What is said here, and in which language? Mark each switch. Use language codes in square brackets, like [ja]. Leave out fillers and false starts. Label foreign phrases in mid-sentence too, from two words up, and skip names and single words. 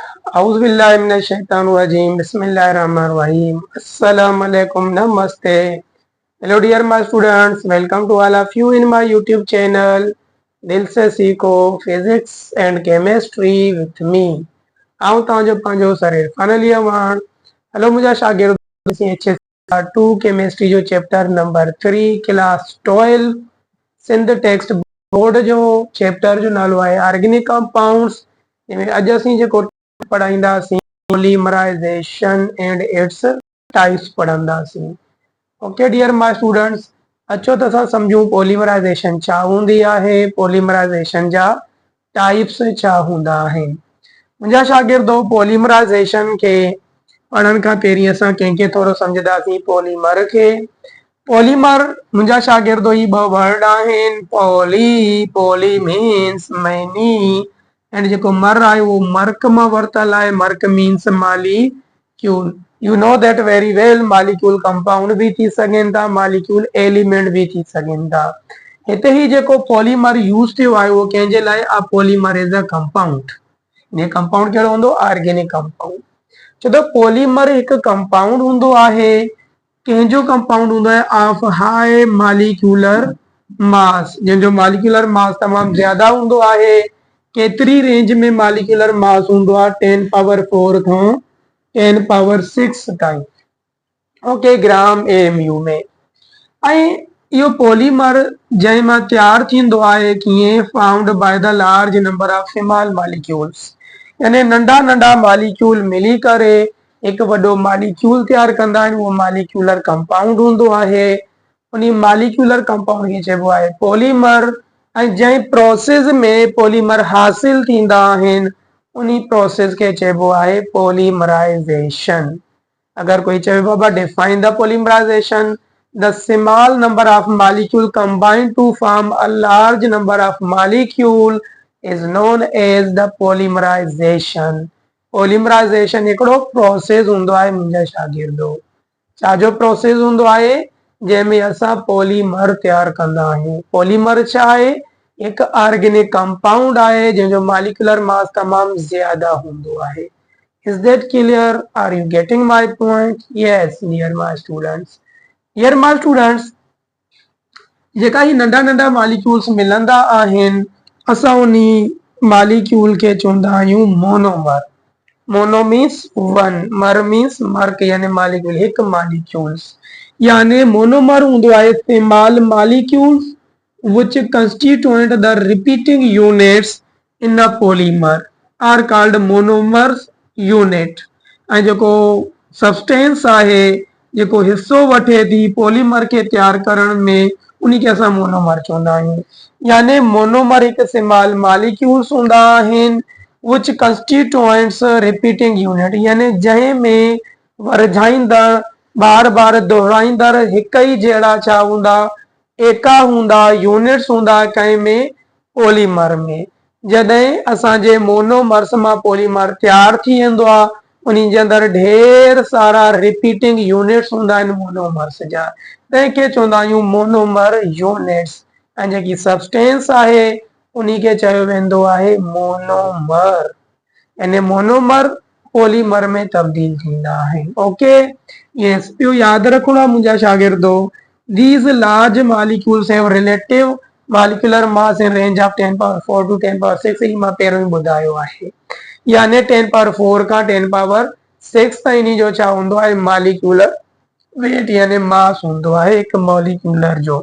[ar] أعوذ بالله من الشيطان الرجيم. بسم الله الرحمن الرحيم. Assalamualaikum. [en] Namaste. Hello dear my students. Welcome to all of you in my YouTube channel. [hi] दिल से सीखो [en] physics and chemistry with me. [sd] आऊं तव्हांजो पंहिंजो सर इरफान अली अवान। हेलो मुंहिंजा शागिर्द अच्छे 2 केमिस्ट्री जो [en] chapter number 3 class 12 [sd] सिंध टेक्स्ट बोर्ड जो चैप्टर जो नालो आहे [en] organic compounds. [sd] अॼु असीं जेको पढ़ाईंदासीं [en] polymerization and its types [sd] पढ़ंदासीं। [en] OK dear my students, [sd] अचो त असां सम्झूं पॉलीमराइजेशन छा हूंदी आहे, पॉलीमराइजेशन जा टाइप्स छा हूंदा आहिनि। मुंहिंजा शागिर्दो पॉलीमराइजेशन खे पढ़ण खां पहिरीं असां कंहिंखे थोरो सम्झंदासीं पॉलीमर खे। पॉलीमर मुंहिंजा शागिर्दो ही 2 वर्ड आहिनि, [en] poly means many and [sd] जेको मर आहे वो मर्क मां वरतल आहे। [en] merk means molecule. You know that very well. [sd] मालिक्यूल कंपाउंड भी थी सघनि था, मालिक्यूल एलिमेंट भी थी सघनि था। हिते ही जेको पॉलीमर यूज थियो आहे वो कंहिंजे लाइ आहे, [en] Polymer is a compound. [sd] ये कंपाउंड कहिड़ो हूंदो, [en] organic compound. [sd] छो त पॉलीमर हिकु कंपाउंड हूंदो आहे, कंहिंजो कंपाउंड हूंदो आहे [en] of high molecular mass, [sd] जंहिंजो [en] molecular mass [sd] तमामु ज्यादा हूंदो आहे। केतिरी रेंज में [en] molecular mass [sd] हूंदो आहे, 10 पावर 4 खां 10 पावर 6 ताईं। ओके, [en] gram amu [sd] में। ऐं इहो पॉलीमर जंहिं मां तैयार थींदो आहे कीअं, [en] found by the large number of small molecules, [sd] यानी नंढा नंढा मॉलिक्यूल मिली करे हिकु वॾो मॉलिक्यूल तैयार कंदा आहिनि। उहो [en] molecular compound [sd] हूंदो आहे। उन [en] molecular compound [sd] खे चइबो आहे पॉलीमर। ऐं जंहिं प्रोसेस में पॉलीमर हासिल थींदा आहिनि उन प्रोसेस के चइबो आहे पॉलीमराइजेशन। अगर कोई चए बाबा [en] define the polymerization, the small number of molecule combined to form a large number of molecule is known as the polymerization. [sd] पॉलीमराइजेशन हिकिड़ो प्रोसेस हूंदो आहे मुंहिंजा शागिर्दो। छा जो प्रोसेस हूंदो आहे, जंहिंमें असां पॉलीमर तैयार कंदा आहियूं। पॉलीमर छा आहे, एक ऑर्गेनिक कंपाउंड आहे जंहिंजो मॉलिक्यूलर मास तमाम ज्यादा हूंदो आहे। [en] Is that clear? Are you getting my point? Yes dear my students. Dear my students, [sd] जेका ही नंढा नंढा मॉलिक्यूल्स मिलंदा आहिनि असां उनी मॉलिक्यूल के चवंदा आहियूं मोनोमर। [en] mono means one, mer means merk yani molecule, hiku molecules. [sd] यानी मोनोमर हूंदो आहे [en] small molecules which constituent the repeating units in a polymer are called monomers unit। [sd] ऐं जेको सब्सटेंस आहे, जेको हिस्सो वठे थी पॉलीमर खे तैयार करण में, उन खे असां मोनोमर चवंदा आहियूं। यानी मोनोमर हिकु [en] small molecules [sd] हूंदा आहिनि [en] which constituents repeating unit, [sd] यानी जंहिं में वरझाईंदड़ बार बार दोहराईंदड़ हिक ई जहिड़ा छा हूंदा, एका हूंदा, यूनिट्स हूंदा कंहिं में, पॉलीमर में। जॾहिं असांजे मोनोमर्स मां पॉलीमर तैयार थी वेंदो आहे उन जे अंदरि ढेर सारा [en] repeating units [sd] हूंदा आहिनि मोनोमर्स जा, तंहिंखे चवंदा आहियूं [en] monomer units. [sd] ऐं जेकी सब्सटेंस आहे उन खे चयो वेंदो आहे मोनोमर। यानी मोनोमर पॉलीमर में तब्दील थींदा आहिनि। [en] OK, yes, [sd] इहो यादि रखणो आहे मुंहिंजा शागिर्दो। [en] These large molecules have relative molecular mass in range of 10 power 4 to 10 power 6। [sd] ही मां पहिरों ई ॿुधायो आहे। यानी 10 पावर 4 खां 10 पावर 6 ताईं जो छा हूंदो आहे, [en] molecular weight [sd] यानी मास हूंदो आहे हिकु मॉलिक्यूलर जो।